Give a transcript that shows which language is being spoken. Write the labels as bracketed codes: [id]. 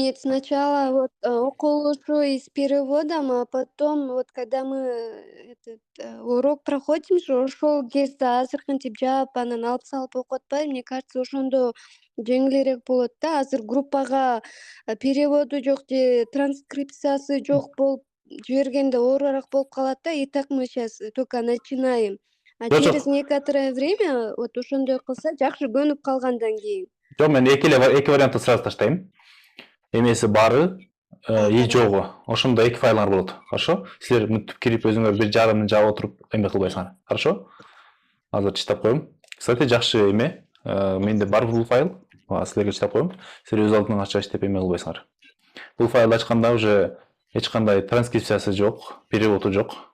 [ru] Нет, сначала вот окулушу и с переводом, а потом вот когда мы этот урок проходим же, [ky] ошол кезде азыркынтип жаап анан алып салып окуп атпайбы, [ru] мне кажется, [ky] ошондо жеңилирээк болот да. Азыр группага переводу жок же транскрипциясы жок болуп жибергенде оорураак болуп калат да. [ru] И так мы сейчас только начинаем. А [ky] Жок, [ru] через некоторое время вот [ky] ошондой кылса жакшы көнүп калгандан кийин. Жок, мен эки вариантты сразу таштайм. Эмеси бары и жогу. Ошондо эки файлыңар болот. Хорошо? Силер мынтип кирип өзүңөр бир жарымын жаап отуруп эме кылбайсыңар. Хорошо? Азыр читап коем. Кстати, жакшы эме. Менде бар бул файл. Силерге читап коем. Силер өз алдыңан ачач деп эме кылбайсыңар. Бул файлды ачканда уже эч кандай транскрипциясы жок, переводу жок.